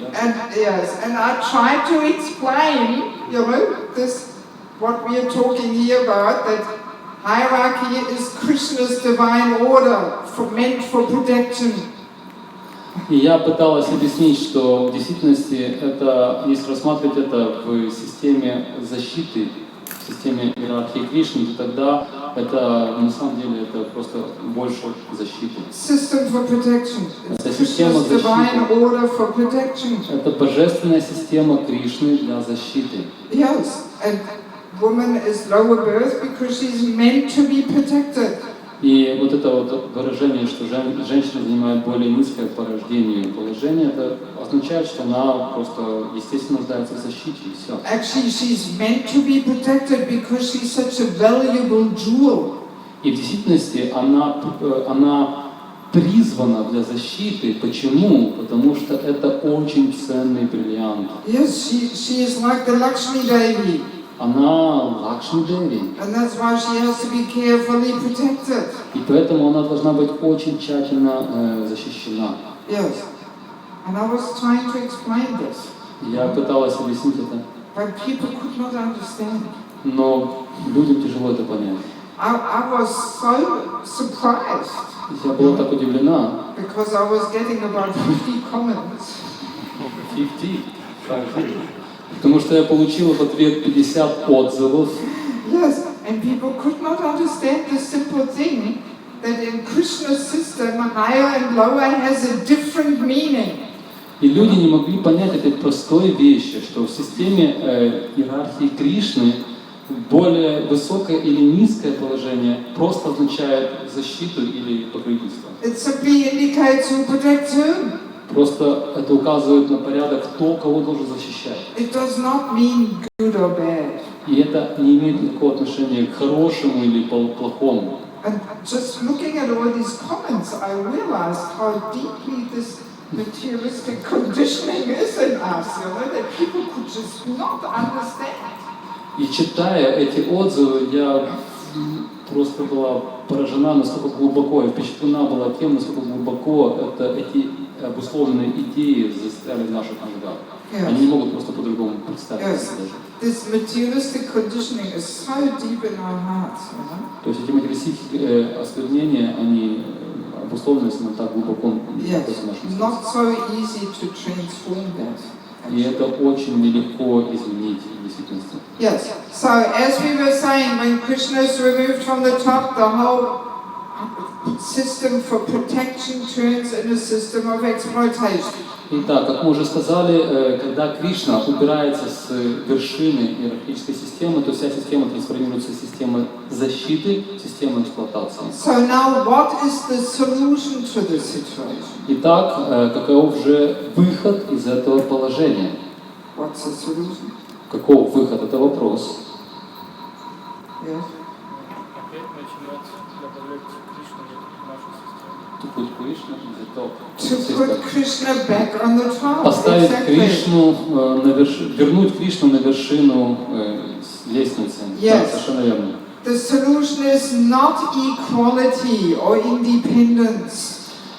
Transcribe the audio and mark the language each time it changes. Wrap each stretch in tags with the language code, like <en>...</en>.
<en>And yes, and I tried to explain, this what we are talking here about, that hierarchy is Krishna's divine order meant for protection.</en> <ru>И я пыталась объяснить, что в действительности это, если рассматривать это в системе защиты, в системе иерархии Кришны, то тогда это на самом деле это просто больше защиты. Это система защиты. Это божественная система Кришны для защиты.</ru> <en>Yes, and woman is lower birth because she's meant to be protected.</en> <ru>И вот это вот выражение, что женщина занимает более низкое по рождению положение, это означает, что она просто естественно нуждается в защите и все.</ru> <en>Actually, she's meant to be protected because she's such a valuable jewel.</en> <ru>И в действительности она призвана для защиты. Почему? Потому что это очень ценный бриллиант.</ru> <en>Yes, she is like the Lakshmi Devi.</en> <ru>Она Лакшми Деви.</ru> <en>And that's why she has to be carefully protected.</en> <ru>И поэтому она должна быть очень тщательно защищена.</ru> <en>Yes. And I was trying to explain this.</en> <ru>Я пыталась объяснить это.</ru> <en>But people could not understand.</en> <ru>Но людям тяжело это понять.</ru> <en>I was so surprised.</en> <ru>Я была так удивлена.</ru> <en>Because I was getting about 50 comments. 50?</en> <ru>Потому что я получила в ответ 50 отзывов.</ru> <en>Yes, and people could not understand the simple thing that in Krishna's system, higher and lower has a different meaning.</en> <ru>И люди не могли понять этой простой вещи, что в системе иерархии Кришны более высокое или низкое положение просто означает защиту или покровительство.</ru> <en>It simply indicates who protects whom.</en> <ru>Просто это указывает на порядок, кто кого должен защищать.</ru> <en>It does not mean good or bad.</en> <ru>И это не имеет никакого отношения к хорошему или плохому.</ru> <en>And just looking at all these comments, I realized how deeply this materialistic conditioning is in us, that people could just not understand.</en> <ru>И читая эти отзывы, я просто была поражена, насколько глубоко, и впечатлена была тем, насколько глубоко эти обусловленные идеи застряли в наших мозгах. Они не могут просто по-другому представить себе.</ru> <en>This materialistic conditioning is so deep in our hearts.</en> <ru>То есть эти материалистические осквернения, они обусловлены так глубоко в нашем</ru> <en>Not so easy to transform that.</en> <ru>И это очень нелегко изменить в действительности.</ru> <en>Yes. So as we were saying, when Krishna is removed from the top, the whole system for protection turns into a system of exploitation.</en> <ru>Итак, как мы уже сказали, когда Кришна убирается с вершины иерархической системы, то вся система трансформируется в систему защиты, в систему эксплуатации.</ru> <en>So now what is the solution to this situation?</en> <ru>Итак, каков же выход из этого положения?</ru> <en>What's the solution?</en> <ru>Каков выход? Это вопрос.</ru> <en>Yes.</en> <ru>Опять начинать добавлять Кришну в нашу систему.</ru> <en>To put Krishna in the top. To put Krishna back on the top.</en> <ru>Поставить</ru> <en>Exactly.</en> <ru>Кришну вернуть Кришну на вершину лестницы.</ru> <en>Yes.</en> <ru>Да, совершенно верно.</ru> <en>The solution is not equality or independence.</en>